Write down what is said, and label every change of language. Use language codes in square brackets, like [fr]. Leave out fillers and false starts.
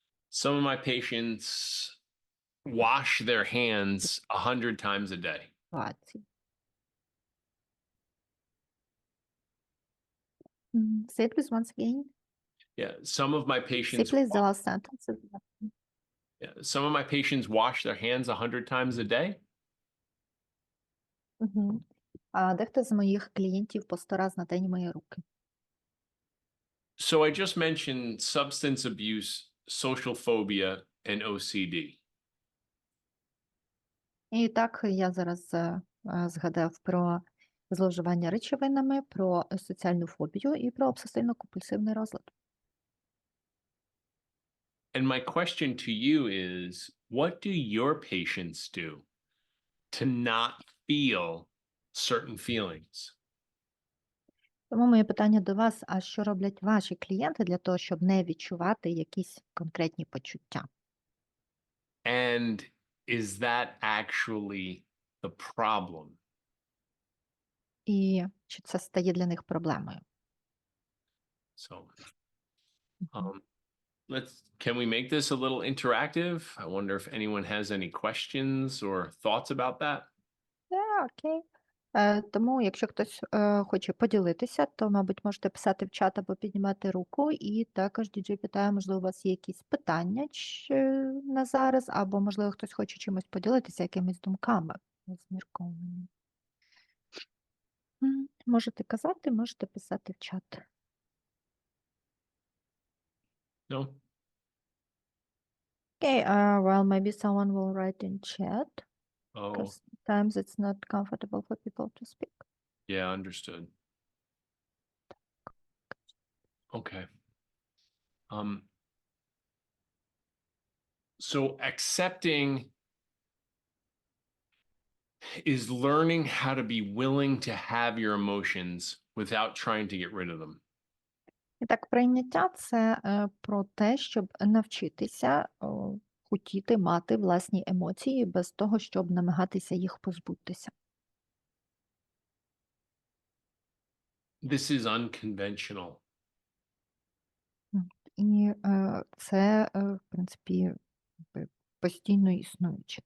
[en] Some of my patients wash their hands 100 times a day. [uk] ситуацій. [en] Say it please once again. Yeah, some of my Say patients please the last sentence. some of my patients wash their hands 100 times a day. [uk] А дехто з моїх клієнтів по 100 раз на день миє руки. [en] So I just mentioned substance abuse, social phobia, and OCD. [uk] І так, я зараз згадав про зловживання речовинами, про соціальну фобію і про обсесивно-компульсивний розлад. [en] And my question to you is, what do your patients do to not feel certain feelings? [uk] Тому моє питання до вас, а що роблять ваші клієнти для того, щоб не відчувати якісь конкретні почуття? [en] And is that actually the problem? [uk] І чи це стає для них проблемою? [en] So can we make this a little interactive? I wonder if anyone has any questions or thoughts about that. [uk] Окей. Тому, якщо хтось хоче поділитися, то, мабуть, можете писати в чат або піднімати руку. І також діджей питає, можливо, у вас є якісь питання на зараз, або, можливо, хтось хоче чимось поділитися, якимись думками розміркованими. Можете казати, можете писати в чат. [en] No? Okay, well, maybe someone will write in chat, Oh, because sometimes it's not comfortable for people to speak. yeah, understood. Okay. So accepting is learning how to be willing to have your emotions without trying to get rid of them. [uk] І так, прийняття – це про те, щоб навчитися хотіти мати власні емоції без того, щоб намагатися їх позбутися. [en] This is unconventional. [uk] І це, в принципі, постійно існуюче.